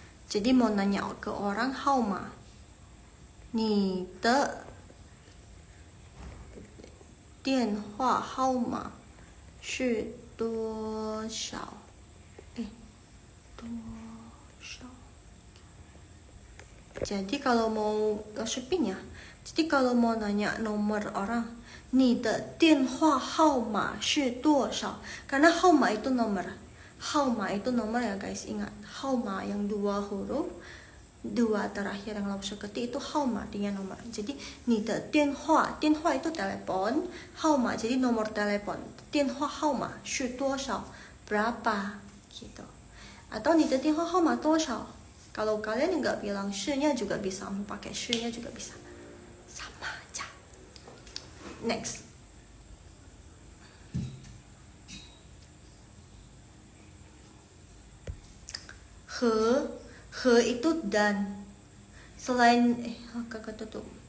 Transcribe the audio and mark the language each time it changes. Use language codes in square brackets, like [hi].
[id] Jadi mau nanya ke orang [zh] 号码你的电话号码是多少？多少？ [id] Jadi kalau mau shopping ya, jadi kalau mau nanya nomor orang, [zh] 你的电话号码是多少? [id] Karena 号码 itu nomor. 号码 itu nomor ya guys, ingat. 号码 yang 2 huruf, 2 terakhir yang langsung ketik itu 号码 artinya nomor. Jadi 你的电话 itu telepon, 号码 jadi nomor telepon. [zh] 电话号码是多少? [id] Berapa gitu. Atau [zh] 你的电话号码多少? [id] Kalau kalian nggak bilang 是nya juga bisa, mau pakai 是nya juga bisa. Sama aja. Next. He itu dan. Selain kakak tutup.